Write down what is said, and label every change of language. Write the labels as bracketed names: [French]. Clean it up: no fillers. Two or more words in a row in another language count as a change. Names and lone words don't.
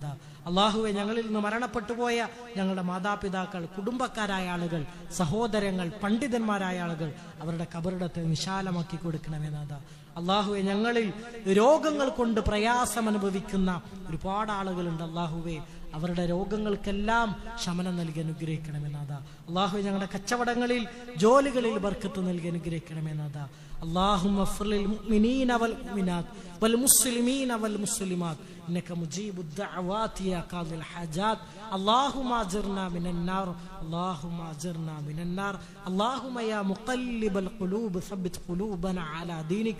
[Malayalam] അള്ളാഹുവെ, ഞങ്ങളിൽ നിന്ന് മരണപ്പെട്ടു പോയ ഞങ്ങളുടെ മാതാപിതാക്കൾ, കുടുംബക്കാരായ ആളുകൾ, സഹോദരങ്ങൾ, പണ്ഡിതന്മാരായ ആളുകൾ, അവരുടെ ഖബറിടത്തെ വിശാലമാക്കി കൊടുക്കണമെന്നാഥ. അള്ളാഹുവെ, ഞങ്ങളിൽ രോഗങ്ങൾ കൊണ്ട് പ്രയാസം അനുഭവിക്കുന്ന ഒരുപാട് ആളുകളുണ്ട്. അള്ളാഹുവെ, അവരുടെ രോഗങ്ങൾക്കെല്ലാം ശമനം നൽകി അനുഗ്രഹിക്കണമെന്നാഥ. അള്ളാഹുവെ, ഞങ്ങളുടെ കച്ചവടങ്ങളിൽ, ജോലികളിൽ ബർക്കത്ത് നൽകി അനുഗ്രഹിക്കണമെന്നാഥ. [Arabic] اللهم اغفر للمؤمنين والمؤمنات والمسلمين والمسلمات إنك مجيب الدعوات يا قاضي الحاجات. اللهم أجرنا من النار، اللهم أجرنا من النار. اللهم يا مقلب القلوب ثبت قلوبنا على دينك.